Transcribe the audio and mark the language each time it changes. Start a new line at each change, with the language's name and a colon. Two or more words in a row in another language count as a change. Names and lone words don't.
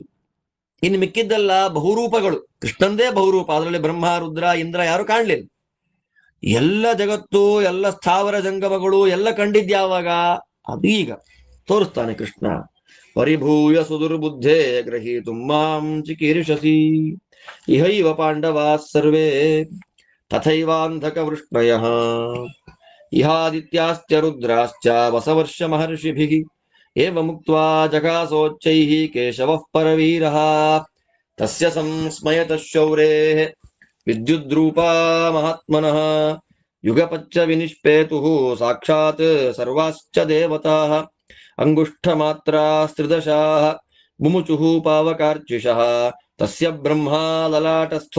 Kannada: ಇನ್ನು ಮಿಕ್ಕಿದ್ದೆಲ್ಲ ಬಹುರೂಪಗಳು. ಕೃಷ್ಣಂದೇ ಬಹುರೂಪ. ಅದರಲ್ಲಿ ಬ್ರಹ್ಮ, ರುದ್ರ, ಇಂದ್ರ ಯಾರು ಕಾಣ್ಲಿಲ್ಲ. ಎಲ್ಲ ಜಗತ್ತು, ಎಲ್ಲ ಸ್ಥಾವರ ಜಂಗಮಗಳು ಎಲ್ಲ ಕಂಡಿದ್ಯಾವಾಗ? ಅದು ಈಗ ತೋರಿಸ್ತಾನೆ ಕೃಷ್ಣ.
Sanskrit: ಪರಿಭೂಯ ಸುದುರ್ಬುದ್ಧೇ ಗ್ರಹೀತು ಮಾಂ ಚಿಕೀರ್ಷಸಿ ಇಹೈವ ಪಾಂಡವಾ ಸರ್ವೇ ತಥೈವಾಂಧಕವೃಷ್ಣಯಃ ಇಹಾದಿತ್ಯಾಶ್ಚ ರುದ್ರಾಶ್ಚ ವಸವರ್ಷ ಮಹರ್ಷಿಭಿಃ ಏವಮುಕ್ತ್ವಾ ಜಗಾಸೋಚ್ಚೈಃ ಕೇಶವಃ ಪರವೀರಃ ತಸ್ಯ ಸಂಸ್ಮಯತಃ ಶೌರೇಃ ವಿದ್ಯುದ್ರೂಪಾ ಮಹಾತ್ಮನಃ ಯುಗಪಚ್ಚ ವಿನಿಷ್ಪೇತುಃ ಸಾಕ್ಷಾತ್ ಸರ್ವಾಶ್ಚ ದೇವತಾಃ ಅಂಗುಷ್ಠಮಾತ್ರಾಸ್ತ್ರಿದಶಾಃ ಮುಮುಚುಃ ಪಾವಕಾರ್ಚಿಷಃ ತಸ್ಯ ಬ್ರಹ್ಮಾ ಲಲಾಟಸ್ಥೋ